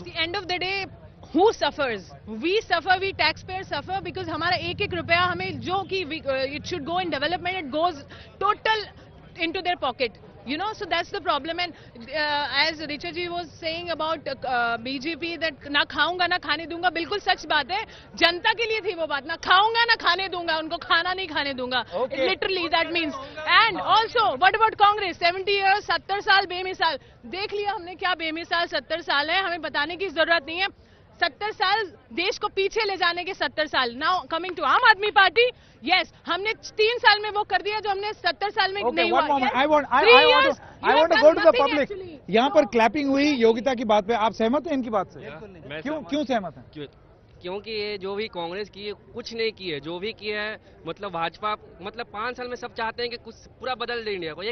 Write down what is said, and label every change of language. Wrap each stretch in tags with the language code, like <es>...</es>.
<en>At the end of the day, who suffers? We suffer, we taxpayers suffer because</en> <hi>हमारा एक रुपया हमें जो कि</hi> <en>it should go in development, it goes total into their pocket. So that's the problem. And as Richa ji was saying about BJP that</en> <hi>ना खाऊंगा ना खाने दूंगा, बिल्कुल सच बात है. जनता के लिए थी वो बात, ना खाऊंगा ना खाने दूंगा, उनको खाना नहीं खाने दूंगा.</hi> <en>Literally that means. And also, what about Congress? 70 years,</en> <hi>70 साल बेमिसाल. देख लिया हमने क्या बेमिसाल 70 साल है, हमें बताने की जरूरत नहीं है. 70 साल देश को पीछे ले जाने के 70 साल.</hi> <en>Now coming to</en> <hi>आम आदमी पार्टी, yes, हमने 3 साल में वो कर दिया जो हमने 70 साल में नहीं हुआ.</hi> <en>Yes, I want to go to the public.</en> <hi>यहाँ पर क्लैपिंग हुई योगिता की बात पे. आप सहमत हैं इनकी बात से? क्यों सहमत हैं? क्योंकि ये जो भी कांग्रेस की है कुछ नहीं की है, जो भी किया है मतलब भाजपा 5 साल में सब चाहते हैं कि कुछ पूरा बदल दे इंडिया को.</hi>